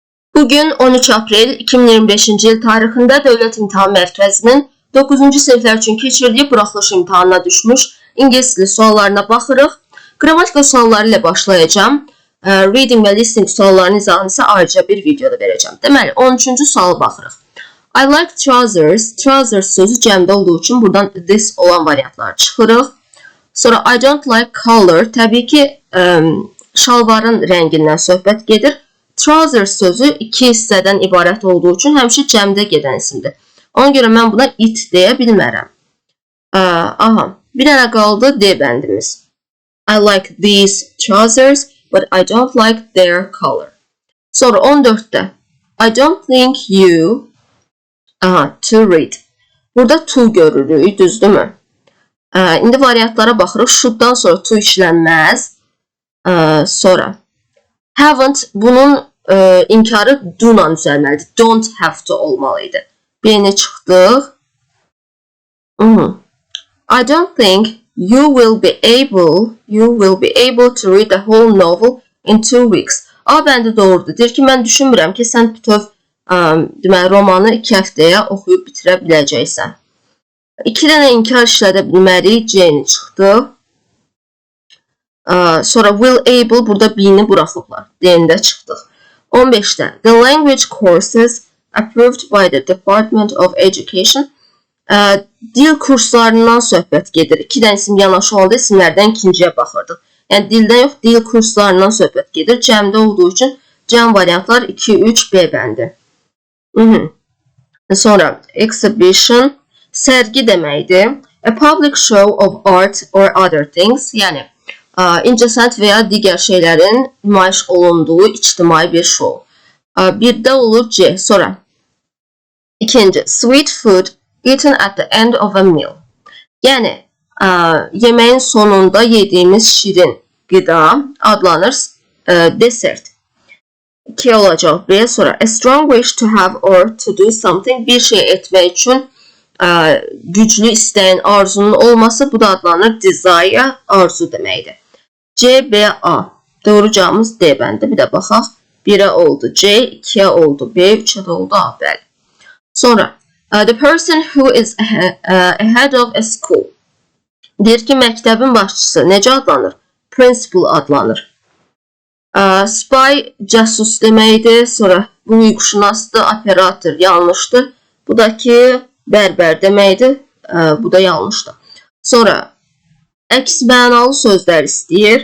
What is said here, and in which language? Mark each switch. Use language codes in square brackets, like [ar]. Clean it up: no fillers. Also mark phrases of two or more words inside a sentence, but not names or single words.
[az] Bugün 13 Aprel 2025-ci il tarixində Dövlət İmtahan Mərkəzinin 9-cu siniflər üçün keçirdiyi buraxılış imtahanına düşmüş ingilis dili suallarına baxırıq. Qrammatika sualları ilə başlayacağım. Reading və listening suallarının izahını isə ayrıca bir videoda verəcəm. Deməli, 13-cü suala baxırıq. [en] I like trousers. [az] Trousers sözü cəmdə olduğu üçün buradan this olan variantları çıxırıq. [en] Sonra I don't like color. [az] Təbii ki, şalvarın rəngindən söhbət gedir. Trousers sözü iki hissədən ibarət olduğu üçün həmişə cəmdə gedən isimdir. Ona görə mən buna it deyə bilmərəm. Bir dənə qaldı D bəndimiz. [en] I like these trousers, but I don't like their color. Sonra 14'də I don't think you to read. [az] Burada to görürük, düzdürmü? İndi variantlara baxırıq. Should'dan sonra to işlənməz. Sonra haven't, bunun inkarı do-la düzəlməlidir. [en] Don't have to [az] olmalıydı. Birini çıxdıq. [en] I don't think you will be able to read the whole novel in 2 weeks. [az] A bəndi doğrudur. Deyir ki, mən düşünmürəm ki, sən bütöv romanı 2 həftəyə oxuyub bitirə biləcəksən. 2 dənə inkar işlədə bilmərik. C-ni çıxdıq. Sonra [en] will able, [az] burada B-ni buraxıblar. D-ni də çıxdıq. [en] 15'də the language courses approved by the Department of Education. [az] Dil kurslarından söhbət gedir. 2 dənə isim yanaşı oldu, isimlərdən ikinciyə baxırdıq. Yəni dildən yox, dil kurslarından söhbət gedir. Cəmdə olduğu üçün cəm variantlar 2, 3, B bəndi. Sonra exhibition, sərgi deməkdir. [en] A public show of art or other things. [az] Yəni incəsənət və ya digər şeylərin nümayiş olunduğu ictimai bir şou. Bir də olur C. Sonra ikinci, [en] sweet food eaten at the end of a meal. [az] Yəni yeməyin sonunda yediyimiz şirin qida adlanır desert. [en] 2 olacaq B. Sonra a strong wish to have or to do something, [az] bir şey etmək üçün güclü istəyin, arzunun olması, bu da adlanır desire, arzu deməkdir. C, B, A. Doğru cavabımız D bəndi. Bir də baxaq. 1'ə oldu C, 2'ə oldu B, 3'ə də oldu A. Bəli. [en] Sonra the person who is ahead of a school. [az] Deyir ki, məktəbin başçısı necə adlanır? Principal adlanır. Spy, cəsus deməkdir. Sonra bu hüquqşünasdır, operator yanlışdır. Bu da ki, bərbər deməkdir. Bu da yanlışdır. Sonra əks mənalı sözlər istəyir.